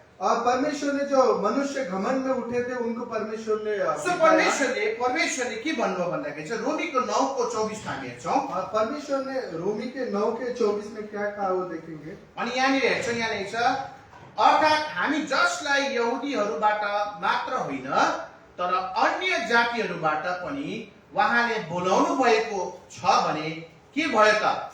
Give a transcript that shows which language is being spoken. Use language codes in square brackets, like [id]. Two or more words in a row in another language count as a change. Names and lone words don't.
[hi] और परमेश्वर ने जो मनुष्य घमंड में उठे थे उनको परमेश्वर ने [ne] सो परमेश्वरले के भन्नुभयो भन्दाखेरि चाहिँ रोमीको 9:24 हामी हेर्छौँ। [hi] और परमेश्वर ने रोमी के 9:24 में क्या कहा वो देखेंगे। [ne] अनि यहाँनिर हेर्छौँ, यहाँ लेख्छ अर्थात् हामी जसलाई यहुदीहरूबाट मात्र होइन तर अन्य जातिहरूबाट पनि उहाँले बोलाउनु भएको छ भने के भयो त?